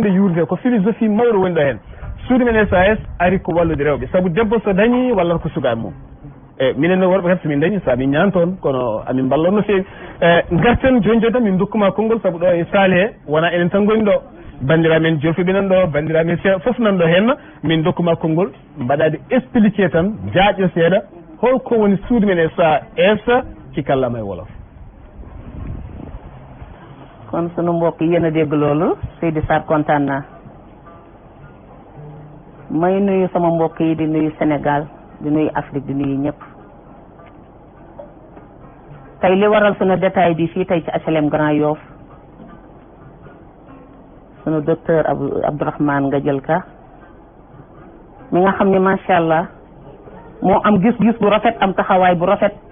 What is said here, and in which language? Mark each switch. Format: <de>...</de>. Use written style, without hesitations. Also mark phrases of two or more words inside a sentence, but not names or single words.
<ff>yurde ko philosophie mawɗo woni ɗo hen suudu men SAS ari ko wallude rewɓe saabu debbo so dañi walla ko sukaɓe mum e minen no worɓe kadi somin dañi sa min ñaan toon kono amin ballon no fewi garten joni joni tan min dokkuma konngol saabu ɗo e saali he wona enen tan goni ɗo bandiramen jolfuɓe nan ɗo bandiramen foof nan ɗo henna min dokkuma konngol mbaɗade expliqué tan jaaƴo seeɗa holko woni suudu men SAS ci kallama e wolof</ff> <wo>kon sunu mbokk yéen a dégg loolu Seydi Sarr kontaan naa may nuyu sama mbokk yi di nuyu Sénégal di nuyu Afrique di nuyu ñëpp tey li waral sunu détail bi fii tey ci HLM Grand Yoff sunu docteur Abdourahmane Ngadiel Ka mi nga xam ne</wo> <ar>ما شاء الله</ar> <wo>moo am gis-gis bu rafet am taxawaay bu rafet</wo>